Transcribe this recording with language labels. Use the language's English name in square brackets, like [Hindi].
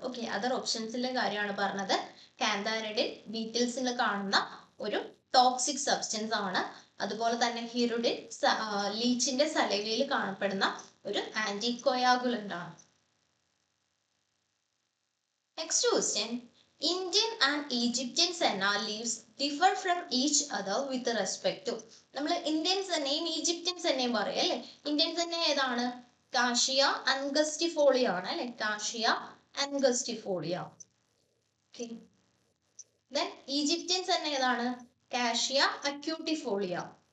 [Malayalam] Okay, other ഓപ്ഷൻസിലെ കാര്യമാണ് പറഞ്ഞത്. കാന്താരിഡിൻ ബീറ്റിൽസിൽ കാണുന്ന ഒരു ടോക്സിക് സബ്സ്റ്റൻസ് ആണ്. അതുപോലെ തന്നെ ഹിറുഡിൻ ലീച്ചിന്റെ സലൈവയിൽ കാണപ്പെടുന്ന ഒരു ആന്റി കൊയാഗുലന്റ് ആണ്. [English] Next question, Indian and Egyptian senna leaves differ from each other with respect to. [Malayalam] നമ്മൾ ഇന്ത്യൻസ് തന്നെയും ഈജിപ്ഷ്യൻസ് തന്നെയും പറയും അല്ലെ. ഇന്ത്യൻസ് തന്നെ ഏതാണ്? കാഷിയ അൻഗസ്റ്റിഫോളിയ ആണ് അല്ലെ. കാഷിയ അൻഗസ്റ്റിഫോളിയ. Then ഈജിപ്ഷ്യൻസ് തന്നെ ഏതാണ്? Cassia acutifolia.